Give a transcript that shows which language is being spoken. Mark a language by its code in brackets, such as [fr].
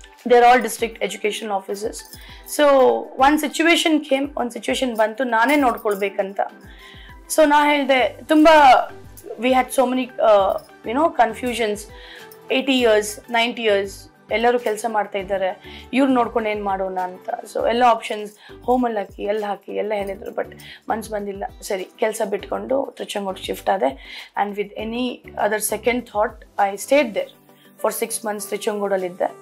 [en] They're all district education officers. So one situation [kn] ಬಂತು, ನಾನೇ ನೋಡ್ಕೊಳ್ಬೇಕಂತ. So ನಾ ಹೇಳಿದೆ, ತುಂಬ [en] we had so many confusions. [kn] 80 years 90 years ಎಲ್ಲರೂ ಕೆಲಸ ಮಾಡ್ತಾ ಇದ್ದಾರೆ, ಇವ್ರು ನೋಡ್ಕೊಂಡು ಏನು ಮಾಡೋಣ ಅಂತ. ಸೊ ಎಲ್ಲ ಆಪ್ಷನ್ಸ್ ಹೋಮಲ್ಲಿ ಹಾಕಿ ಎಲ್ಲ ಹೇಳಿದ್ರು, ಬಟ್ ಮನ್ಸು ಬಂದಿಲ್ಲ. ಸರಿ, ಕೆಲಸ ಬಿಟ್ಕೊಂಡು ತಿರುಚಂಗೋಡ್ ಶಿಫ್ಟ್ ಆದೆ. [en] And with any other second thought I stayed there for 6 months. [kn] ತಿರುಚಂಗೋಡಲ್ಲಿದ್ದೆ.